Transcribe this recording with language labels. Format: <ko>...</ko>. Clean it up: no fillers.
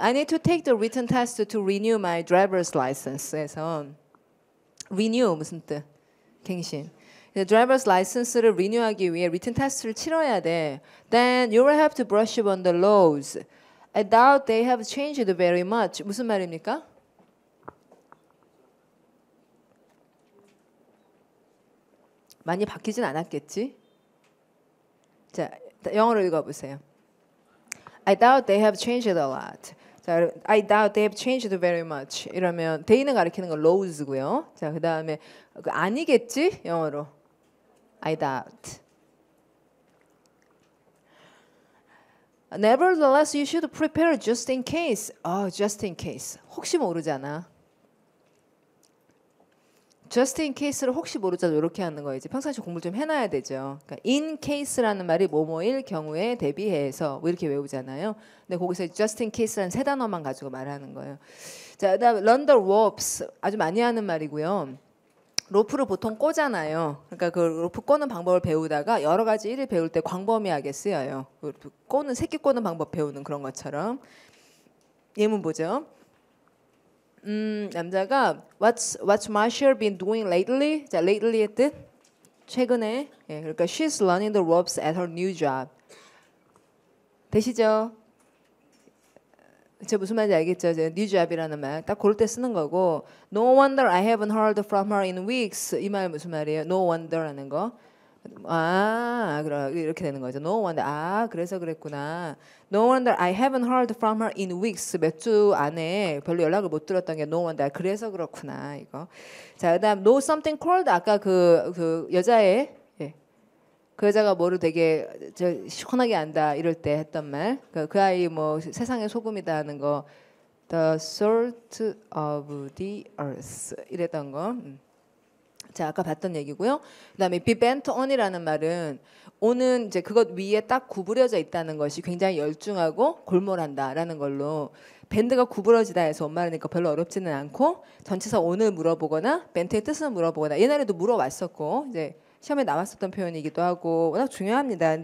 <en>I need to take the written test to renew my driver's license에서 renew</en> <ko>무슨 뜻? 갱신. driver's license를 renew하기 위해 written test를 치러야 돼.</ko> <en>Then you will have to brush up on the laws. I doubt they have changed very much.</en> <ko>무슨 말입니까? 많이 바뀌진 않았겠지? 자, 영어로 읽어보세요.</ko> <en>I doubt they have changed a lot.</en> <ko>자,</ko> <en>I doubt they have changed very much.</en> <ko>이러면 they는 가리키는 건 laws고요. 자, 그 다음에 아니겠지? 영어로 I doubt.</ko> <en>Nevertheless, you should prepare just in case. just in case.</en> <ko>혹시 모르잖아. just in case를 혹시 모르잖아. 이렇게 하는 거예요. 이제 평상시 공부를 좀 해놔야 되죠. 그러니까 in case라는 말이 뭐뭐일 경우에 대비해서 뭐 이렇게 외우잖아요. 근데 거기서 just in case라는 세 단어만 가지고 말하는 거예요. 자, 그다음에</ko> <en>learn the ropes.</en> <ko>아주 많이 하는 말이고요. 로프를 보통 꼬잖아요. 그러니까 그 로프 꼬는 방법을 배우다가 여러 가지 일을 배울 때 광범위하게 쓰여요. 꼬는 새끼 꼬는 방법 배우는 그런 것처럼. 예문 보죠. 남자가</ko> <en>What's Marshall been doing lately?</en> <ko>자, lately의 뜻 최근에. 예, 그러니까</ko> <en>she's learning the ropes at her new job.</en> <ko>되시죠? 제 무슨 말인지 알겠죠?</ko> <en>new job이라는 말</en> <ko>딱 고를 때 쓰는 거고</ko> <en>No wonder I haven't heard from her in weeks.</en> <ko>이 말 무슨 말이에요? No wonder라는 거. 그럼 이렇게 되는 거죠. No wonder. 그래서 그랬구나.</ko> <en>No wonder I haven't heard from her in weeks.</en> <ko>몇 주 안에 별로 연락을 못 들었던 게 no wonder. 그래서 그렇구나 이거. 자, 그다음 know something called 아까 그 여자의 그 여자가 뭐를 되게 시원하게 안다 이럴 때 했던 말. 그 아이 뭐 세상의 소금이다 하는 거.</ko> <en>The salt of the earth</en> <ko>이랬던 거. 자, 아까 봤던 얘기고요. 그다음에 be bent on이라는 말은 on은 이제 그것 위에 딱 구부려져 있다는 것이 굉장히 열중하고 골몰한다라는 걸로 밴드가 구부러지다 해서 엄마라니까 별로 어렵지는 않고 전치사 on을 물어보거나 밴드의 뜻을 물어보거나 옛날에도 물어왔었고 이제 시험에 나왔었던 표현이기도 하고 워낙 중요합니다.</ko>